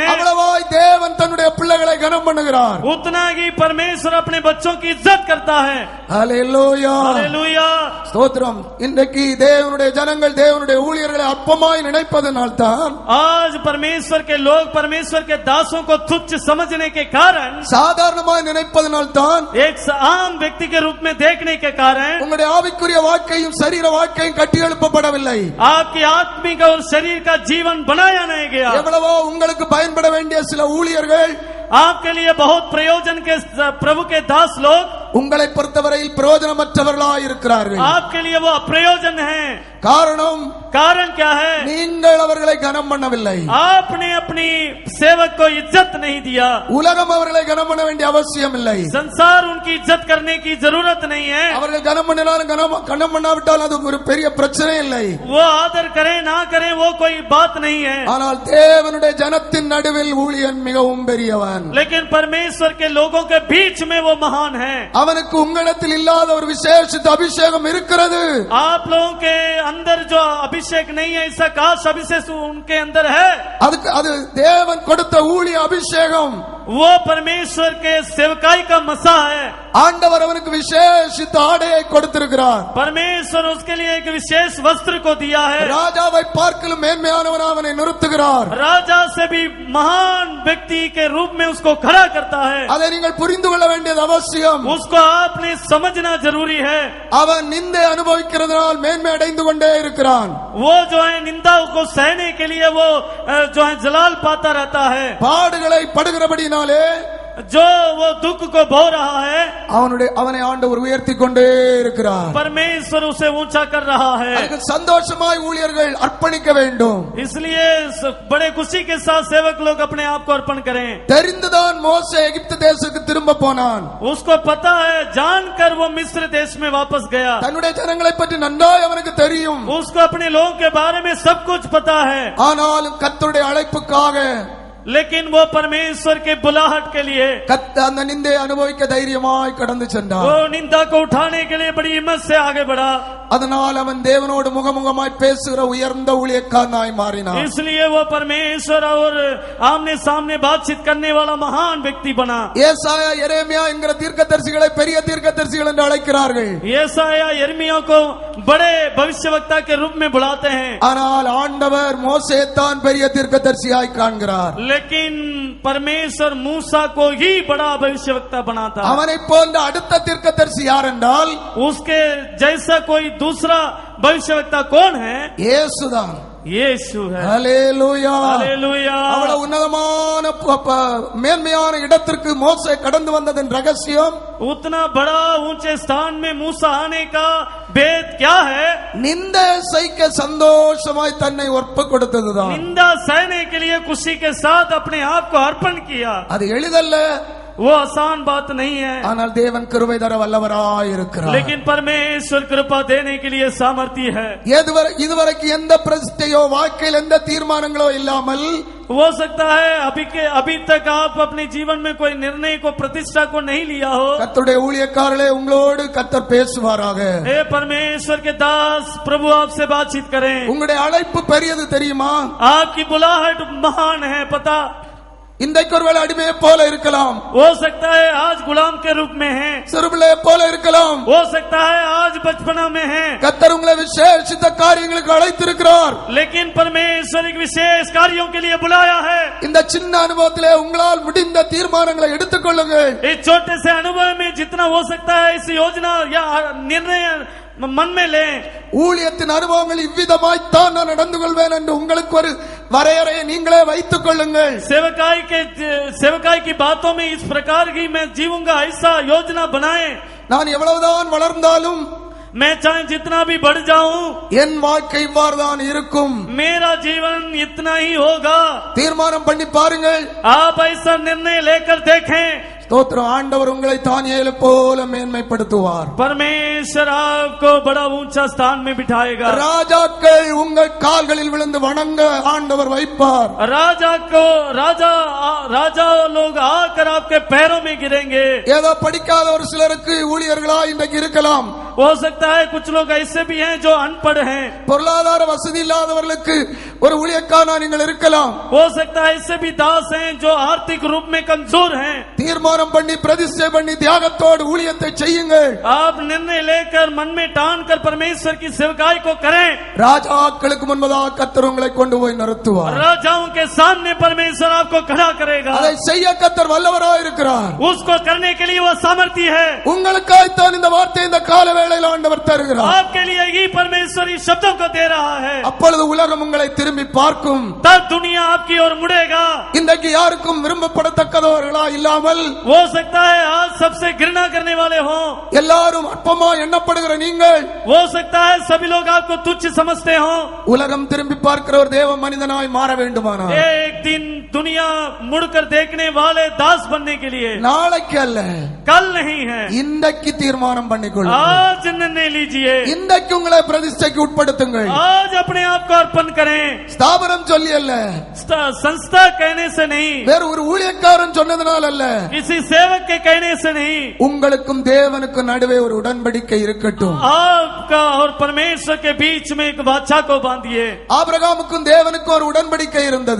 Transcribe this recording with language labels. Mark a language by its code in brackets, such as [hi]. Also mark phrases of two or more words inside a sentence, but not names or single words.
[ta] அவ்வளவாய் தேவன் தன்னுடைய பிள்ளைகளை கனம் பண்ணுகிறார். [hi] उतना ही परमेश्वर अपने बच्चों की इज्जत करता है. [ta] ஹல்லேலூயா, [hi] हालेलुया. [ta] ஸ்தோத்திரம். இன்றைக்கு தேவனுடைய ஜனங்கள் தேவனுடைய ஊழியர்களை அற்பமாய் நினைப்பதனால் தான், [hi] आज परमेश्वर के लोग परमेश्वर के दासों को तुच्छ समझने के कारण, [ta] சாதாரணமாய் நினைப்பதனால் தான், [hi] एक आम व्यक्ति के रूप में देखने के कारण [ta] உங்களுடைய ஆவிக்குரிய வாழ்க்கையும் சரீர வாழ்க்கையும் கட்டி எழுப்பப்படவில்லை. [hi] आपकी आत्मिक और शरीर का जीवन बनाया नहीं गया. [ta] எவ்வளவோ உங்களுக்கு பயன்பட வேண்டிய சில ஊழியர்கள், [hi] आपके लिए बहुत प्रयोजन के प्रभु के दास लोग [ta] உங்களை பொறுத்தவரையில் பிரயோஜனமற்றவர்களாய் இருக்கிறார்கள். [hi] आपके लिए वो अप्रयोजन है. कारण क्या है? [ta] நீங்கள் அவர்களை கனம் பண்ணவில்லை. [hi] आपने अपनी सेवक को इज्जत नहीं दिया. [ta] உலகம் அவர்களை கனம் பண்ண வேண்டிய அவசியம் இல்லை. [hi] संसार उनकी इज्जत करने की जरूरत नहीं है. [ta] அவர்கள் கனம் பண்ணினாலும் கனம் பண்ணாவிட்டால் அது ஒரு பெரிய பிரச்சனை இல்லை. [hi] वो आदर करें ना करें वो कोई बात नहीं है. [ta] ஆனால் தேவனுடைய ஜனத்தின் நடுவில் ஊழியன் மிகவும் பெரியவன். [hi] लेकिन परमेश्वर के लोगों के बीच में वो महान है. [ta] அவனுக்கு உங்களிடத்தில் இல்லாத ஒரு விசேஷித்த அபிஷேகம் இருக்கிறது. [hi] आप लोगों के अंदर जो अभिषेक नहीं है, ऐसा खास अभिषेक उनके अंदर है. [ta] அது தேவன் கொடுத்த ஊழிய அபிஷேகம். [hi] वो परमेश्वर के सेवकाई का मसा है. [ta] ஆண்டவர் அவனுக்கு விசேஷித்த ஆடையை கொடுத்திருக்கிறார். [hi] परमेश्वर उसके लिए एक विशेष वस्त्र को दिया है. [ta] ராஜாவை பார்க்கலும் மேன்மையானவன் அவனை நிறுத்துகிறார். [hi] राजा से भी महान व्यक्ति के रूप में उसको खड़ा करता है. [ta] அதை நீங்கள் புரிந்து கொள்ள வேண்டியது அவசியம். [hi] उसको आपने समझना जरूरी है. [ta] அவன் நிந்தை அனுபவிக்கிறதுனால் மேன்மை அடைந்து கொண்டே இருக்கிறான். [hi] वो जो है निंदा को सहने के लिए वो जो है जलाल पाता रहता है. [ta] பாடுகளை படுகிறபடினாலே [hi] जो वो दुख को बो रहा है, [ta] அவனை ஆண்டவர் உயர்த்தி கொண்டே இருக்கிறார். [hi] परमेश्वर उसे ऊंचा कर रहा है. [ta] அதுக்கு சந்தோஷமாய் ஊழியர்கள் அர்ப்பணிக்க வேண்டும். [hi] इसलिए बड़े खुशी के साथ सेवक लोग अपने आप को अर्पण करें. [ta] தெரிந்துதான் மோசே எகிப்து தேசத்துக்கு திரும்ப போனான். [hi] उसको पता है, जानकर वो मिस्र देश में वापस गया. [ta] தன்னுடைய ஜனங்களை பற்றி நன்றாய் அவனுக்கு தெரியும். [hi] उसको अपने लोगों के बारे में सब कुछ पता है. [ta] ஆனாலும் கர்த்தருடைய அழைப்புக்காக, [hi] लेकिन वो परमेश्वर के बुलाहट के लिए [ta] அந்த நிந்தை அனுபவிக்க தைரியமாய் கடந்து சென்றார். [hi] वो निंदा को उठाने के लिए बड़ी हिम्मत से आगे बढ़ा. [ta] அதனால் அவன் தேவனோடு முகமுகமாய் பேசுகிற உயர்ந்த ஊழியக்காரனாய் மாறினான். [hi] इसलिए वो परमेश्वर और आमने सामने बातचीत करने वाला महान व्यक्ति बना. [ta] ஏசாயா எரேமியா என்கிற தீர்க்கதரிசிகளை பெரிய தீர்க்கதரிசிகள் என்று அழைக்கிறார்கள். [hi] येसाया यिर्मयाह को बड़े भविष्यवक्ता के रूप में बुलाते हैं. [ta] ஆனால் ஆண்டவர் மோசே தான் பெரிய தீர்க்கதரிசியாய் காண்கிறார். [hi] लेकिन परमेश्वर मूसा को ही बड़ा भविष्यवक्ता बनाता. [ta] அவனை போன்ற அடுத்த தீர்க்கதரிசி யார் என்றால் [hi] उसके जैसा कोई दूसरा भविष्यवक्ता कौन है? [ta] இயேசுதான். [hi] यीशु है. [ta] ஹல்லேலூயா. [hi] हालेलुया. [ta] அவ்வளவு உன்னதமான மேன்மையான இடத்திற்கு மோசே கடந்து வந்ததன் ரகசியம், [hi] उतना बड़ा ऊंचे स्थान में मूसा आने का भेद क्या है? [ta] நிந்த சைக்க சந்தோஷமாய் தன்னை ஒப்பு கொடுத்ததுதான். [hi] निंदा सहने के लिए खुशी के साथ अपने आप को अर्पण किया. [ta] அது எளிதல்ல, [hi] वो आसान बात नहीं है. [ta] ஆனால் தேவன் கிருபை தர வல்லவராய் இருக்கிறார். [hi] लेकिन परमेश्वर कृपा देने के लिए सामर्थ्य है. [ta] இதுவரைக்கும் எந்த பிரதிஷ்டையோ வாழ்க்கையில் எந்த தீர்மானங்களோ இல்லாமல் [hi] हो सकता है अभी तक आप अपने जीवन में कोई निर्णय को प्रतिष्ठा को नहीं लिया हो. [ta] கர்த்தருடைய ஊழியக்காரர்களே, உங்களோடு கர்த்தர் பேசுவாராக. [hi] हे परमेश्वर के दास, प्रभु आपसे बातचीत करें. [ta] உங்களுடைய அழைப்பு பெரியது தெரியுமா? [hi] आपकी बुलाहट महान है, पता. [ta] இன்றைக்கு ஒருவேளை அடிமையை போல இருக்கலாம், [hi] हो सकता है आज गुलाम के रूप में है. [ta] சிறுபிள்ளை போல இருக்கலாம். [hi] हो सकता है आज बचपना में है. [ta] கர்த்தர் உங்களை விசேஷித்த காரியங்களுக்கு அழைத்திருக்கிறார். [hi] लेकिन परमेश्वर एक विशेष कार्यों के लिए बुलाया है. [ta] இந்த சின்ன அனுபவத்திலே உங்களால் முடிந்த தீர்மானங்களை எடுத்துக்கொள்ளுங்கள். [hi] इस छोटे से अनुभव में जितना हो सकता है इस योजना या निर्णय मन में ले. [ta] ஊழியத்தின் அனுபவங்கள் இவ்விதமாய்த்தான் நான் நடந்து கொள்வேன் என்று உங்களுக்கு ஒரு வரையறையை நீங்களே வைத்துக் கொள்ளுங்கள். [hi] सेवकाई की बातों में इस प्रकार की मैं जीऊंगा, ऐसा योजना बनाए. [ta] நான் எவ்வளவுதான் வளர்ந்தாலும், [hi] मैं चाहे जितना भी बढ़ जाऊं, [ta] என் வாழ்க்கை இவ்வாறுதான் இருக்கும். [hi] मेरा जीवन इतना ही होगा. [ta] தீர்மானம் பண்ணி பாருங்கள். [hi] आप ऐसा निर्णय लेकर देखें. [ta] ஸ்தோத்திரம். ஆண்டவர் உங்களை தானியேலை போல மேன்மைப்படுத்துவார். [hi] परमेश्वर आपको बड़ा ऊंचा स्थान में बिठाएगा. [ta] ராஜாக்கள் உங்கள் கால்களில் விழுந்து வணங்க ஆண்டவர் வைப்பார். [hi] राजा लोग आकर आपके पैरों में गिरेंगे. [ta] ஏதோ படிக்காத ஒரு சிலருக்கு ஊழியர்களா இன்றைக்கு இருக்கலாம். [hi] हो सकता है कुछ लोग ऐसे भी हैं जो अनपढ़ हैं. [ta] பொருளாதார வசதி இல்லாதவர்களுக்கு ஒரு ஊழியக்காரனா நீங்கள் இருக்கலாம். [hi] हो सकता है ऐसे भी दास हैं जो आर्थिक रूप में कमजोर हैं. [ta] தீர்மானம் பண்ணி பிரதிஷ்டை பண்ணி தியாகத்தோடு ஊழியத்தை செய்யுங்கள். [hi] आप निर्णय लेकर मन में ठान कर परमेश्वर की सेवकाई को करें. [ta] ராஜாக்களுக்கு முன்பதாக கர்த்தர் உங்களை கொண்டு போய் நிறுத்துவார். [hi] राजाओं के सामने परमेश्वर आपको खड़ा करेगा. [ta] அதை செய்ய கர்த்தர் வல்லவராய் இருக்கிறார். [hi] उसको करने के लिए वो सामर्थ्य है. [ta] உங்களுக்காய்த்தான் இந்த வார்த்தை இந்த கால வேளையில் ஆண்டவர் தருகிறார். [hi] आपके लिए ही परमेश्वर इस शब्दों को दे रहा है. [ta] அப்பொழுது உலகம் உங்களை திரும்பி பார்க்கும். [hi] तब दुनिया आपकी ओर मुड़ेगा. [ta] இன்றைக்கு யாருக்கும் விரும்பப்படத்தக்கதவர்களா இல்லாமல், [hi] हो सकता है आज सबसे घृणा करने वाले हों. [ta] எல்லாரும் அற்பமா எண்ணப்படுகிற நீங்கள், [hi] हो सकता है सभी लोग आपको तुच्छ समझते हों. [ta] உலகம் திரும்பி பார்க்கிற ஒரு தேவ மனிதனாய் மாற வேண்டுமானால், [hi] एक दिन दुनिया मुड़कर देखने वाले दास बनने के लिए [ta] நாளைக்கு அல்ல, [hi] कल नहीं है, [ta] இன்றைக்கு தீர்மானம் பண்ணிக்கொள்ளுங்கள். [hi] आज निर्णय लीजिए. [ta] இன்றைக்கு உங்களை பிரதிஷ்டைக்கு உட்படுத்துங்கள். [hi] आज अपने आप को अर्पण करें. [ta] ஸ்தாபனம் சொல்லி அல்ல, [hi] संस्था कहने से नहीं, [ta] வேற ஒரு ஊழியக்காரன் சொன்னதனால் அல்ல, [hi] किसी सेवक के कहने से नहीं. [ta] உங்களுக்கும் தேவனுக்கும் நடுவே ஒரு உடன்படிக்கை இருக்கட்டும். [hi] आपका और परमेश्वर के बीच में एक वाचा को बांधिए. [ta] ஆபிரகாமுக்கும் தேவனுக்கும் ஒரு உடன்படிக்கை இருந்தது.